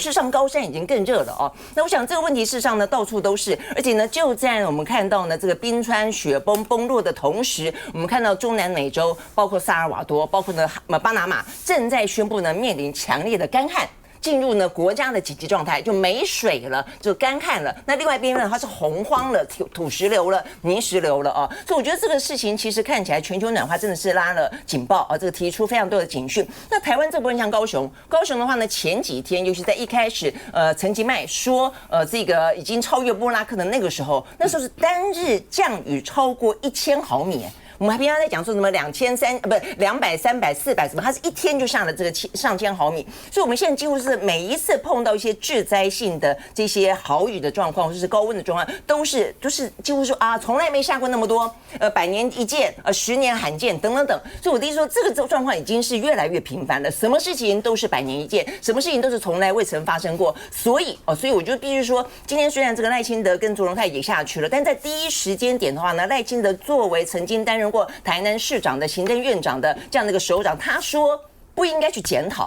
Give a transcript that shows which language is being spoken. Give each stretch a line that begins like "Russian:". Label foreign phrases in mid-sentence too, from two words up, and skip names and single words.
Chinese: 事實上，高山已經更熱了哦。那我想這個問題事實上呢，到處都是，而且呢，就在我們看到呢這個冰川雪崩崩落的同時，我們看到中南美洲，包括薩爾瓦多，包括呢巴拿馬，正在宣布呢面臨強烈的乾旱。進入呢國家的緊急狀態，就沒水了，就乾旱了。那另外一邊呢，它是洪荒了，土石流了，泥石流了啊。所以我覺得這個事情其實看起來全球暖化真的是拉了警報啊，這個提出非常多的警訊。那台灣這部分像高雄的話呢，前幾天尤其在一開始，陳其邁說這個已經超越布拉克的那個時候，那時候是單日降雨超過1000毫米。我們還平常在講說什麼200、300、400什麼，它是一天就下了這個上千毫米，所以我們現在幾乎是每一次碰到一些致災性的這些豪雨的狀況，或者是高溫的狀況，都是幾乎說啊，從來沒下過那麼多，100年一見，10年罕見等等等。所以我的意思說，這個狀況已經是越來越頻繁了，什麼事情都是100年一見，什麼事情都是從來未曾發生過。所以我就必須說，今天雖然這個賴清德跟卓榮泰也下去了，但在第一時間點的話呢，賴清德作為曾經擔任過台南市長的行政院長的這樣的一個首長，他說不應該去檢討。